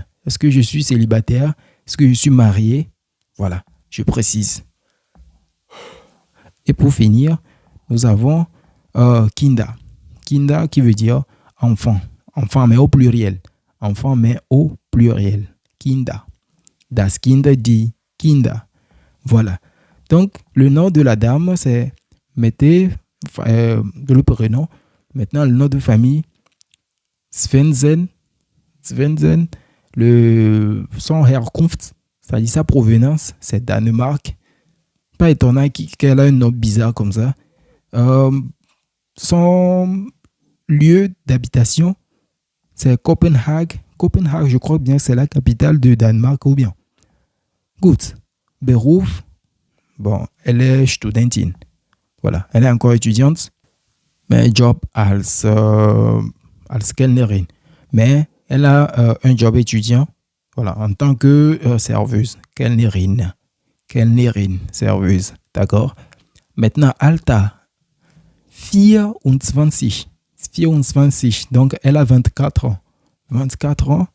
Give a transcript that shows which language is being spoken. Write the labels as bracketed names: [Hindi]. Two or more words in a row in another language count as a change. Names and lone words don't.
[French] Est-ce que je suis célibataire? Est-ce que je suis marié? Voilà, je précise. Et pour finir, nous avons Kinder. Kinder qui veut dire enfant. Enfant, mais au pluriel. Enfant, mais au pluriel. [German] Kinder. Das Kind, die Kinder. [French] Voilà. Donc, le nom de la dame, c'est mettez le prénom. Maintenant, le nom de famille, Svensen, son Herkunft, c'est-à-dire sa provenance, c'est Danemark. Pas étonnant qu'elle a un nom bizarre comme ça. Son lieu d'habitation, c'est Copenhague. Copenhague, je crois bien que c'est la capitale de Danemark ou bien. [German] Gut. Beruf, [French] bon, elle est Studentin. Voilà, elle est encore étudiante. [German] Mais job als Kellnerin. [French] Mais elle a un job étudiant, voilà, en tant que serveuse. Kellnerin, serveuse. D'accord? Maintenant, Alta, 24. Donc, elle a 24 ans. 24 ans.